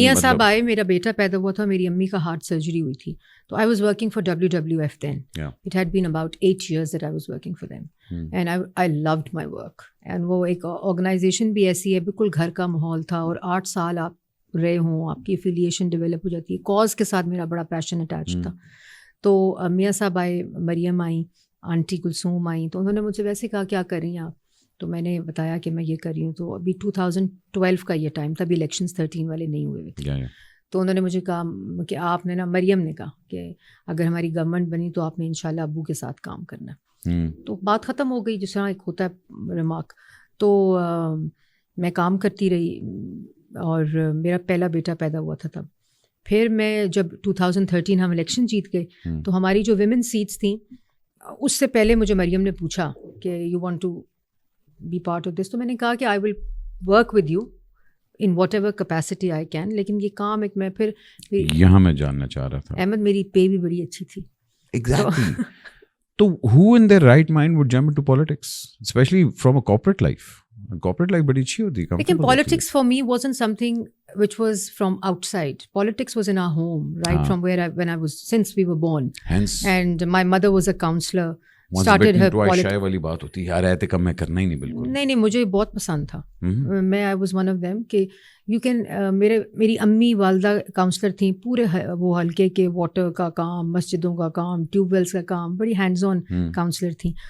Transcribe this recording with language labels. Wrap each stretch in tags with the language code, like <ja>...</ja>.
<ur>میاں صاحب آئے, میرا بیٹا پیدا ہوا تھا, میری امی کا ہارٹ سرجری ہوئی تھی.</ur> <en>تو I was working for WWF then. Yeah. It had been about 8 years that I was working for them. And I loved my work.</en> <ur>And وہ ایک آرگنائزیشن بھی ایسی ہے, بالکل گھر کا ماحول تھا, اور 8 سال آپ رہے ہوں, آپ کی افیلیشن ڈیولپ ہو جاتی ہے. کاز کے ساتھ میرا بڑا پیشن اٹیچ تھا. تو میاں صاحب آئے, مریم آئیں, آنٹی کلثوم آئیں. تو انہوں نے مجھ سے ویسے کہا کیا کر رہی ہیں آپ؟ تو میں نے بتایا کہ میں یہ کر رہی ہوں. تو ابھی 2012 کا یہ ٹائم تھا, ابھی الیکشنز 13 والے نہیں ہوئے تھے. تو انہوں نے مجھے کہا کہ آپ نے نا, مریم نے کہا کہ اگر ہماری گورنمنٹ بنی تو آپ نے انشاءاللہ ابو کے ساتھ کام کرنا. تو بات ختم ہو گئی, جس طرح ایک ہوتا ہے ریمارک. تو میں کام کرتی رہی, اور میرا پہلا بیٹا پیدا ہوا تھا تب. پھر میں جب 2013 ہم الیکشن جیت گئے, تو ہماری جو ویمن سیٹس تھیں, اس سے پہلے مجھے مریم نے پوچھا کہ</ur> <en>You want to be part of this.</en> <ur>تو میں نے کہا کہ</ur> <en>I will work with you in whatever capacity I can,</en> <ur>لیکن یہ کام ایک میں پھر یہاں میں جاننا چاہ رہا تھا. احمد میری پے بھی بڑی اچھی تھی. ایگزیکٹلی.</ur> <en>تو who in their right mind would jump into politics, especially from a corporate life?</en> <ur>Corporate life بڑی اچھی ہوتی ہے. لیکن</ur> <en>politics for me wasn't something which was from outside. Politics was in our home, right from when I was, since we were born. Hence, and my mother was a counselor. Started her politics.</en> <ur>شائع والی بات ہوتی ہے, یار رہتے کم میں کرنا ہی نہیں بالکل. نہیں, مجھے بہت پسند تھا. میں</ur> <en>I was one of them</en> <ur>کہ</ur> <en>you can</en> <ur>میری امی والدہ کاؤنسلر تھیں, پورے وہ حلقے کے واٹر کا کام, مسجدوں کا کام, ٹیوب ویلس کا کام, بڑی ہینڈز آن کاؤنسلر تھیں.</ur>